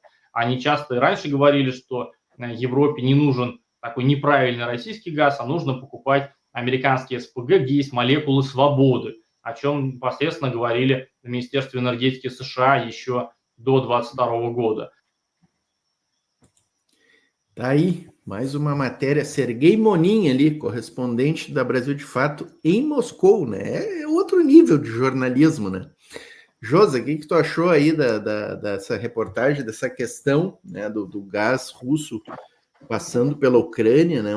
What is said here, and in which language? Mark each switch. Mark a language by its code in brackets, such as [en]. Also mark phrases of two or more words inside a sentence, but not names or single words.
[ru] Они часто и раньше говорили, что Европе не нужен такой неправильный российский газ, а нужно покупать американские СПГ, где есть молекулы свободы, о чем непосредственно говорили в Министерстве энергетики США еще до 2022 года. [pt] Tá aí, mais uma matéria. Serguei Monin ali, correspondente da Brasil de Fato em Moscou, né? É outro nível de jornalismo, né? Josa, o que tu achou aí dessa reportagem, dessa questão, né, do gás russo passando pela Ucrânia, né?